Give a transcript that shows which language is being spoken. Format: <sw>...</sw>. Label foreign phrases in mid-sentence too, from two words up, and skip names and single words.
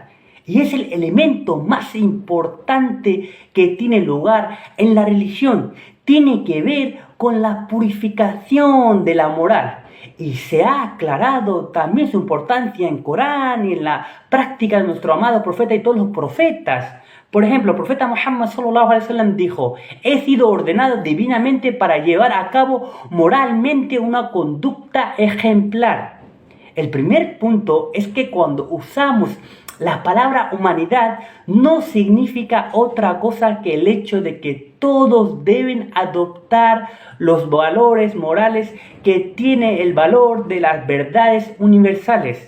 <es>Y es el elemento más importante que tiene lugar en la religión. Tiene que ver con la purificación de la moral. Y se ha aclarado también su importancia en Corán y en la práctica de nuestro amado profeta y todos los profetas. Por ejemplo, el profeta Muhammad</es> <ar>صلى الله عليه وسلم</ar> <es>dijo: he sido ordenado divinamente para llevar a cabo moralmente una conducta ejemplar. El primer punto es que cuando usamos la palabra humanidad no significa otra cosa que el hecho de que todos deben adoptar los valores morales que tiene el valor de las verdades universales.</es>